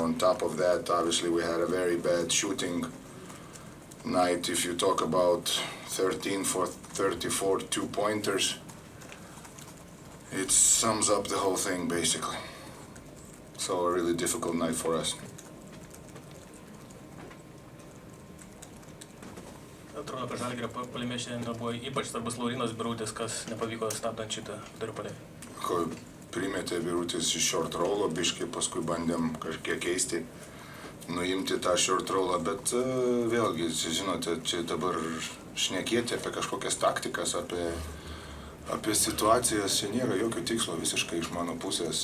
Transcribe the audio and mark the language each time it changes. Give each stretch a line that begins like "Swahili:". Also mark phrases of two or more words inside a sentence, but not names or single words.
English: On top of that, obviously we had a very bad shooting night. If you talk about 13 for 34 two-pointers, it sums up the whole thing basically. So a really difficult night for us.
Lithuanian: Atrodo, kad Žalgirio puolime šiandien buvo ypač svarbus Laurynas Birutis, kas nepavyko stabdant šitą vidurio puolėją. Ko primetė Birutis iš
English: short rollo,
Lithuanian: biškai paskui bandėm kažkiek keisti, nuimti tą
English: short rollą,
Lithuanian: bet vėlgi, žinote, čia dabar šnekėti apie kažkokias taktikas, apie situacijas, čia nėra jokio tikslo visiškai iš mano pusės.